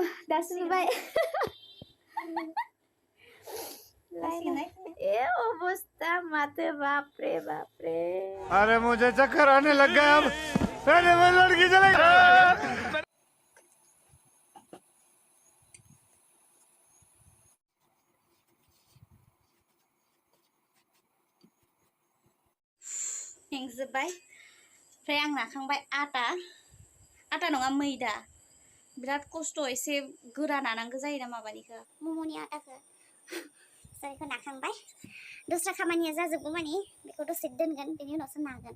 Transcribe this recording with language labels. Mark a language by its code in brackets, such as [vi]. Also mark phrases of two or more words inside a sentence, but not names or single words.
[brx] दासुबाय ए अवस्था माते [hi] बाप रे अरे मुझे चक्कर आने लग गया अब अरे वो लड़की चले [brx] मेंजोब्बाय ओमफ्राय आं नाखांबाय आटा नङा मैदा बिराद खस्थ' एसे गोरा नानांगौ जायोना माबानिखौ मम'नि आटाखौ जायखौ नाखांबाय दस्रा खामानिया जाजोबगौ मानि बेखौ दसे दोनगोन बेनि उनावसो नागोन